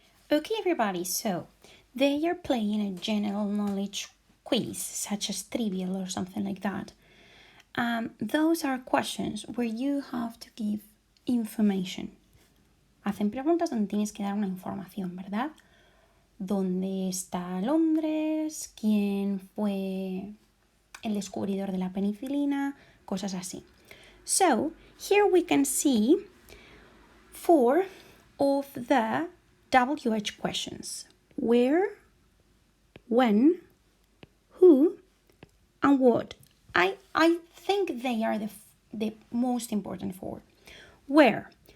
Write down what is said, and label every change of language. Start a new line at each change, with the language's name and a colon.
English: Okay everybody, so they are playing a general knowledge quiz such as Trivial or something like that. Those are questions where you have to give information.
Spanish: Hacen preguntas donde tienes que dar una información, ¿verdad? ¿Dónde está Londres? ¿Quién fue el descubridor de la penicilina? Cosas así.
English: So, here we can see 4 of the WH questions. Where, when, who, and what. I think they are the most important 4. Where?